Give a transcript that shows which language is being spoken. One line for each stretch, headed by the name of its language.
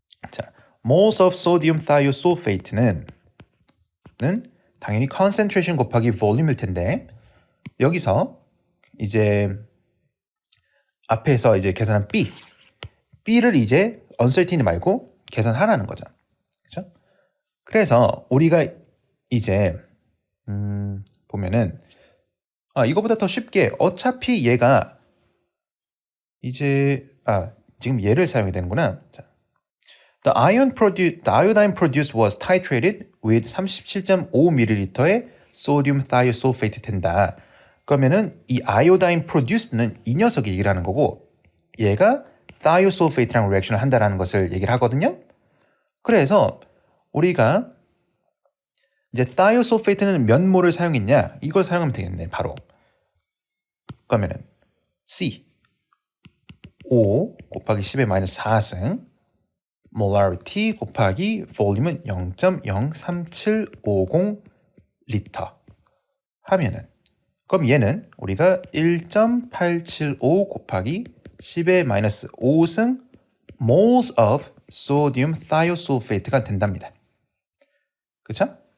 Korean: 자, moles of sodium thiosulfate는 당연히 concentration 곱하기 volume일 텐데 여기서 이제 앞에서 이제 계산한 B를 이제 uncertainty 말고 계산하라는 거죠. 그렇죠? 그래서 우리가 이제 보면은 이거보다 더 쉽게 어차피 얘가 이제 지금 얘를 사용해야 되는구나.
English: 자, The iodine produced was titrated with 37.5ml의 sodium thiosulfate
Korean: 된다. 그러면은 이 iodine produced는 이 녀석이 얘기를 하는 거고 얘가 thiosulfate랑 리액션을 한다라는 것을 얘기를 하거든요. 그래서 우리가 이제 thiosulfate는 몇 몰을 사용했냐? 이걸 사용하면 되겠네, 바로. 그러면은 C 5 곱하기 10의 마이너스 4승 molarity 곱하기 볼륨은 0.03750 리터 하면은 그럼 얘는 우리가 1.875 곱하기 10의 마이너스 5승 moles of sodium thiosulfate가 된답니다. 그쵸?